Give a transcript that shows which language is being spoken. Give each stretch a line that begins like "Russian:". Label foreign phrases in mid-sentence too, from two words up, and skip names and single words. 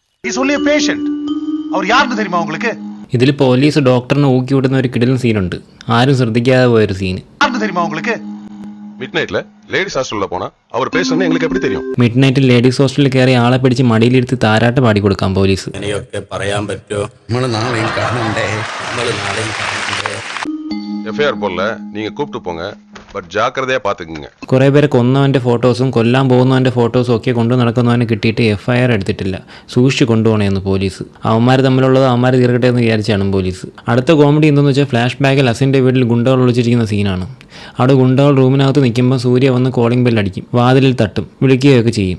Malayalam: ഇതിൽ പോലീസ് ഡോക്ടറിനെ ഊക്കി വിടുന്ന ഒരു കിടിലൻ സീനുണ്ട്. ആരും ശ്രദ്ധിക്കാതെ പോയൊരു സീന്.
English: mid night ladies hostel
Malayalam: കയറി ആളെ പിടിച്ച് മടിയിലിരുത്തി താരാട്ട് പാടി കൊടുക്കാം പോലീസ്. അങ്ങനെയൊക്കെ പറയാൻ പറ്റുമോ? നമ്മള് നാളെയും കാണണ്ടേ?
Tamil: எஃப்ஐஆர் போடல, நீங்க கூப்பிட்டு போங்க, பட் ஜாக்கிரதையா பாத்துக்குங்க.
Malayalam: കുറേ പേരെ കൊന്നവൻ്റെ ഫോട്ടോസും കൊല്ലാൻ പോകുന്നവൻ്റെ ഫോട്ടോസും ഒക്കെ കൊണ്ടു നടക്കുന്നവനെ കിട്ടിയിട്ട് FIR എടുത്തിട്ടില്ല. സൂക്ഷിച്ച് കൊണ്ടുപോകണമെന്ന് പോലീസ്. അവന്മാർ തമ്മിലുള്ളത് അവന്മാർ തീർക്കട്ടെ എന്ന് വിചാരിച്ചാണ് പോലീസ്. അടുത്ത കോമഡി എന്തെന്ന് വെച്ചാൽ
English: flash back
Malayalam: അസിൻ്റെ വീട്ടിൽ ഗുണ്ടകൾ ഒളിച്ചിരിക്കുന്ന സീനാണ്. അവിടെ ഗുണ്ടകൾ റൂമിനകത്ത് നിൽക്കുമ്പോൾ സൂര്യ വന്ന്
English: calling bell
Malayalam: അടിക്കും, വാതിലിൽ തട്ടും, വിളിക്കുകയൊക്കെ ചെയ്യും.